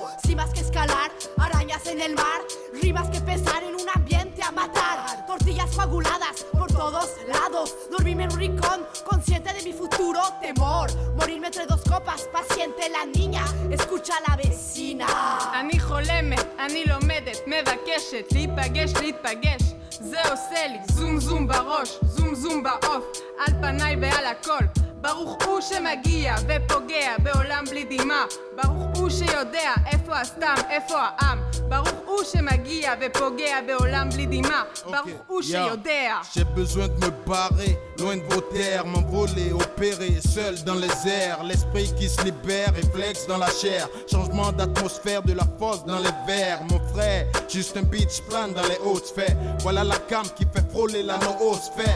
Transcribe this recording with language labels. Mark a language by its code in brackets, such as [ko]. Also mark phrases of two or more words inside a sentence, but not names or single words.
[es] Cimas que escalar, arañas en el mar, rimas que pesar en un ambiente a matar. Tortillas coaguladas por todos lados, dormirme en un rincón, consciente de mi futuro temor. Morirme entre dos copas, paciente la niña, escucha a la vecina. [he] אני חולמת, אני לומדת, מבקשת, להתפגש. זה עושה לי זום זום בראש, זום זום בעוף, על פניי ועל הכל. ברוך הוא שמגיע ופוגע בעולם בלי דמעה. ברוך הוא שיודע איפה הסתם, איפה העם. ברוך הוא שמגיע ופוגע בעולם בלי דמעה. ברוך הוא שיודע. [fr] J'ai besoin de me barrer, loin de vos terres, m'envoler, opérer, seul dans les airs. L'esprit qui se libère, réflexe dans la chair. Changement d'atmosphère, de la force dans les verres. Mon frère, juste un [en] beach plan [fr] dans les hautes sphères. Voilà la cam qui fait frôler la noosphère.